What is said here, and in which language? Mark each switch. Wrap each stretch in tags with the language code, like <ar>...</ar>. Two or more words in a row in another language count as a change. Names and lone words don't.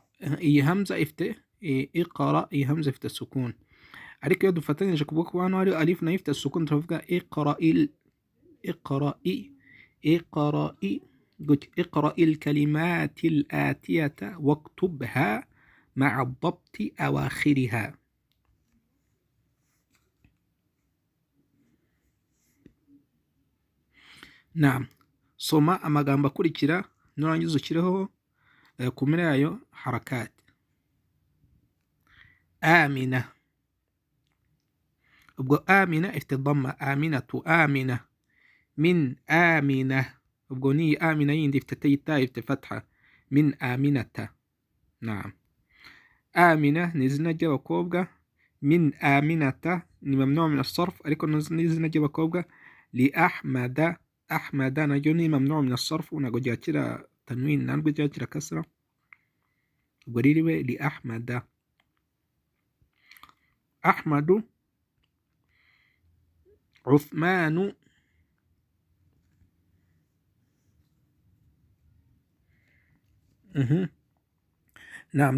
<rw>iyi hamza ifite اقرأ، iyi hamza ifite sukun, ariko iyo dufatanyije kubwo kuba hano hari alif nayo ifite sukun turavuga</rw> <ar>اقرأ الكلمات الآتية واكتبها مع الضبط أواخرها. Naam.</ar> <rw>Soma amagambo akurikira nurangiza ukireho ku mpera yayo harakati. Amina, ubwo Amina ifite dhamma, Aminatu, Amina.</rw> <ar>من آمنة,</ar> <rw>ubwo ni Amina yindi ifite tayita, ifite fatha,</rw> <ar>من آمنة.</ar> <rw>Naam. Amina ni izina ry'abakobwa,</rw> <ar>من آمنة</ar> <rw>ni</rw> <ar>ممنوع من الصرف,</ar> <rw>ariko ni izina ry'abakobwa.</rw> <ar>لأحمد,</ar> <rw>Ahmada naryo ni</rw> <ar>ممنوع من الصرف,</ar> <rw>ntabwo ryakira tanwin, ntabwo ryakira kasra, ubwo ririwe</rw> <ar>لأحمد.</ar> <rw>Ahmadu, Uthmanu, Naam.</rw>